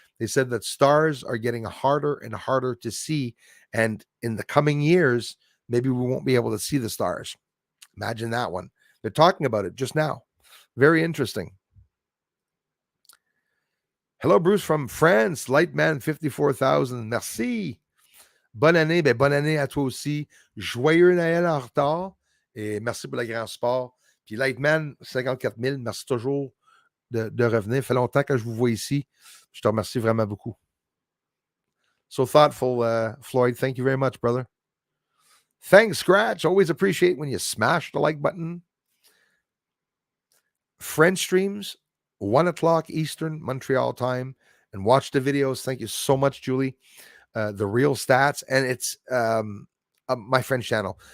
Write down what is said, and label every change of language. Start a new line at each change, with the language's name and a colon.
English: They said that stars are getting harder and harder to see. And in the coming years, maybe we won't be able to see the stars. Imagine that one. They're talking about it just now. Very interesting. Hello, Bruce from France.
French: Lightman 54,000. Merci. Bonne année. Ben, bonne année à toi aussi. Joyeux Noël en retard. Et merci pour le grand sport. Puis Lightman 54 000. Merci toujours de revenir. Ça fait longtemps que je vous vois ici. Je te remercie vraiment beaucoup.
English: So thoughtful, Floyd. Thank you very much, brother. Thanks, Scratch. Always appreciate when you smash the like button. French streams, 1 o'clock Eastern, Montreal time, and watch the videos. Thank you so much, Julie. The real stats, and it's my French channel.